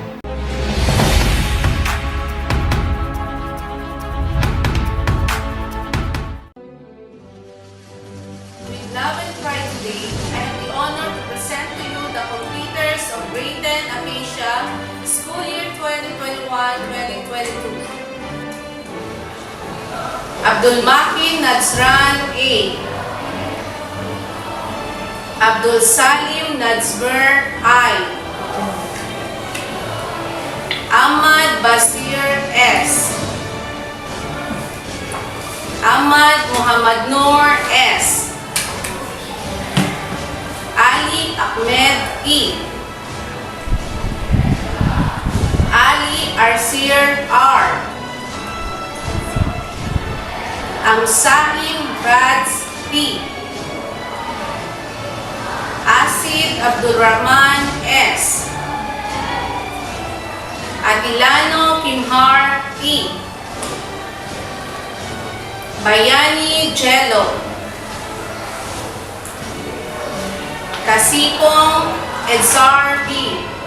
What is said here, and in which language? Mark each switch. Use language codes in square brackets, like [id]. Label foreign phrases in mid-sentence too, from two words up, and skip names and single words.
[en] With love and pride today, I have the honor to present to you the completers of Grade 10 Acacia School Year 2021-2022. Abdul Makin Nazran A. Abdul Salim Nazmer I. Ahmad Basir S. Ahmad Muhammad Noor S. Ali Ahmed E. Ali Arsir R. Amsaim Rads P. Asid Abdulrahman S. Atilano Kimhar E. Bayani Jello. Kasipong Edzar B.